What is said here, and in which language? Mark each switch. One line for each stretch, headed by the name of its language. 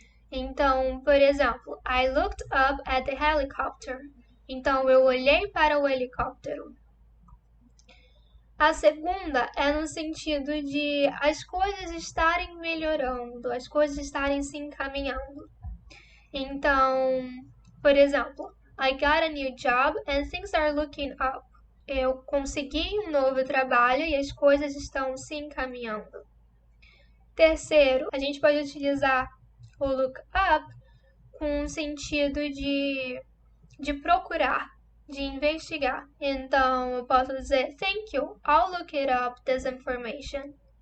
Portuguese: Então, por exemplo,
English: I looked up at the helicopter.
Portuguese: Então, eu olhei para o helicóptero. A segunda é no sentido de as coisas estarem melhorando, as coisas estarem se encaminhando. Então, por exemplo,
English: I got a new job and things are looking up.
Portuguese: Eu consegui um novo trabalho e as coisas estão se encaminhando. Terceiro, a gente pode utilizar o look up com o sentido de procurar, de investigar. Então, eu posso dizer,
English: thank you, I'll look it up, this information.